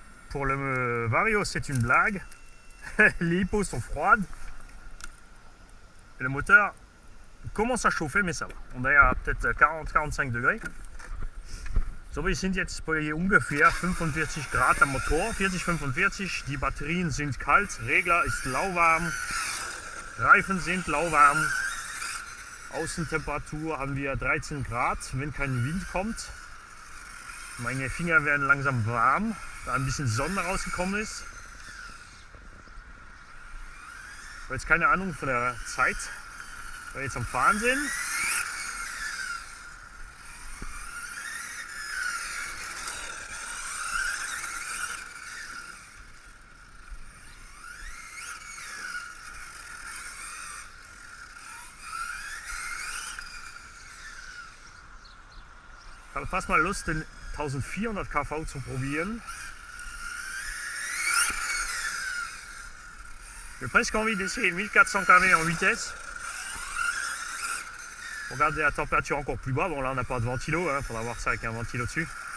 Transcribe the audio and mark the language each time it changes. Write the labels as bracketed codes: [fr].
[fr] Pour le Vario, c'est une blague. Les hippos sont froides. Et le moteur commence à chauffer, mais ça va. On est à peut-être 40-45 degrés. [de] So, wir sind jetzt bei ungefähr 45 Grad am Motor, 40-45, die Batterien sind kalt, Regler ist lauwarm, Reifen sind lauwarm, Außentemperatur haben wir 13 Grad, wenn kein Wind kommt. Meine Finger werden langsam warm, da ein bisschen Sonne rausgekommen ist. Ich habe jetzt keine Ahnung von der Zeit, weil wir jetzt am Fahren sind. Ich habe fast mal Lust, den 1400 kV zu probieren. [fr] J'ai presque envie d'essayer 1400 kV en vitesse. Pour garder la température encore plus bas. Bon, là on n'a pas de ventilo, il faudra voir ça avec un ventilo dessus.